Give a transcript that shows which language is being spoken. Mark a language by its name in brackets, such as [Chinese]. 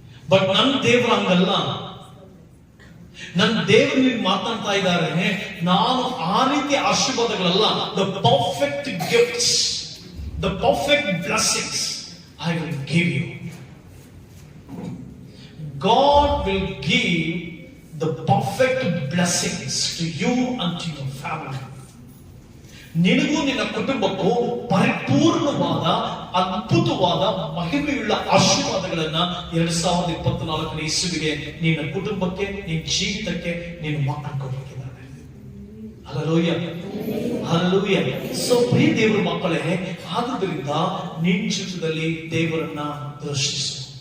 [Kannada] But ನನ್ನ ದೇವ್ರ ಹಂಗಲ್ಲ. ನನ್ನ ದೇವರು ನಿಮ್ಗೆ ಮಾತಾಡ್ತಾ ಇದ್ದಾರೆ, ನಾನು ಆ ರೀತಿ ಆಶೀರ್ವಾದಗಳಲ್ಲ, [English] The perfect gifts, the perfect blessings I will give you. God will give the perfect blessings to you and to your family. [Kannada] ನಿನಗೂ ನಿನ್ನ ಕುಟುಂಬಕ್ಕೂ ಪರಿಪೂರ್ಣವಾದ ಅದ್ಭುತವಾದ ಮಹಿಮೆಯುಳ್ಳ ಆಶೀರ್ವಾದಗಳನ್ನ 2024ನೇ ಇಸುವಿಗೆ ನಿನ್ನ ಕುಟುಂಬಕ್ಕೆ, ನಿನ್ನ ಜೀವಿತಕ್ಕೆ, ನಿನ್ನ ಮಕ್ಕಳು ಕೊಡಲಿಕ್ಕಿದ್ದಾರೆ. Hallelujah, hallelujah. ಸೊ ಪ್ರಿಯ ದೇವರ ಮಕ್ಕಳೇ, ಆದುದರಿಂದ ನಿನ್ನ ಜೀವಿತದಲ್ಲಿ ದೇವರನ್ನ ದರ್ಶಿಸು.